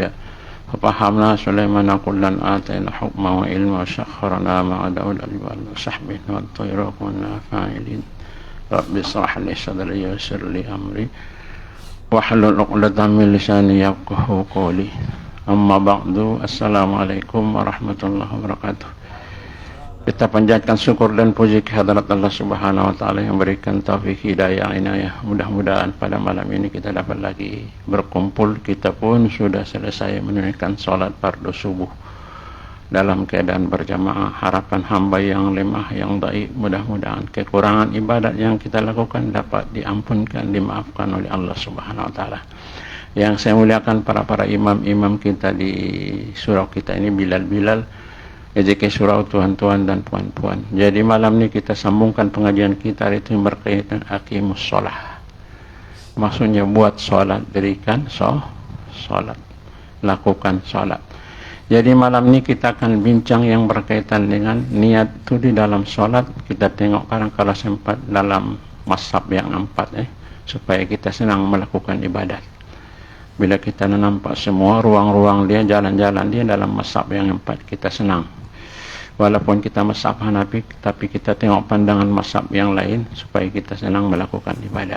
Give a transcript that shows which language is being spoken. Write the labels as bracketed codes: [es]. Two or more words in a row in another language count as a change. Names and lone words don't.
[ar] ففهمنا سليمان كلا آتينا حكما وعلما وسخرنا مع داود الجبال وسحبه والطير وكنا فاعلين. رب اشرح لي صدري ويسر لي أمري واحلل عقدة من لساني يفقهوا قولي. أما بعد. السلام عليكم ورحمة الله وبركاته. [ms] Kita panjatkan syukur dan puji kehadirat [ar] الله سبحانه وتعالى [ms] yang berikan taufik hidayah inayah. Mudah-mudahan pada malam ini kita dapat lagi berkumpul. Kita pun sudah selesai menunaikan salat fardu subuh dalam keadaan berjamaah. Harapan hamba yang lemah, yang dhaif, mudah-mudahan kekurangan ibadat yang kita lakukan dapat diampunkan, dimaafkan oleh [ar] الله سبحانه وتعالى. [ms] Yang saya muliakan para imam-imam kita di surau kita ini, Bilal, JK surau, tuan-tuan dan puan-puan. Jadi malam ini kita sambungkan pengajian kita itu yang berkaitan [ar] أقيموا الصلاة. [ms] Maksudnya buat sholat, dirikan sholat, lakukan sholat. Jadi malam ini kita akan bincang yang berkaitan dengan niat itu di dalam sholat. Kita tengok kadang-kadang sempat dalam mazhab yang 4 supaya kita senang melakukan ibadat. Bila kita nampak semua ruang-ruang dia, jalan-jalan dia dalam mazhab yang 4, kita senang. Walaupun kita mazhab Hanafi, tapi kita tengok pandangan mazhab yang lain supaya kita senang melakukan ibadat.